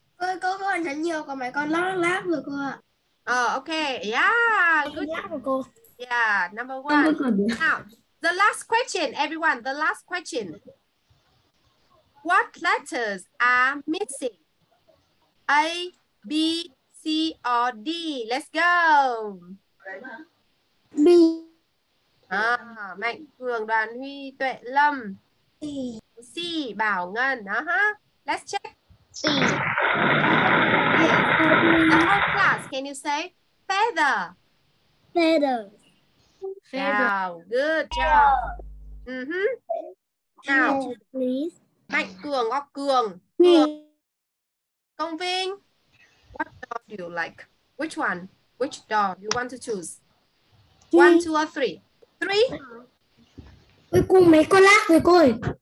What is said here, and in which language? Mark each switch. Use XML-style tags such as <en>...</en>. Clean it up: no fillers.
<vi>Cô còn rất nhiều, còn mấy con lát rồi cô ạ.</vi> <en>Okay. Yeah. Good.</en> <vi>Cô.</vi> <en>Yeah, number 1. Now, the last question, everyone. The last question. What letters are missing? A, B, C, or D? Let's go. B.</en> <vi>Mạnh Cường, Đoàn Huy, Tuệ Lâm.</vi> <en>C, Bảo Ngân. Let's check. C. The whole class, can you say feather? Feather. Wow, good job. Now, Please. Mạnh Cường or Cường. Công Vinh. What door do you like? Which one? Which door you want to choose? 1, 2, or 3? 3?</en> <vi>Ôi cô, mấy con lát rồi cô ơi.</vi>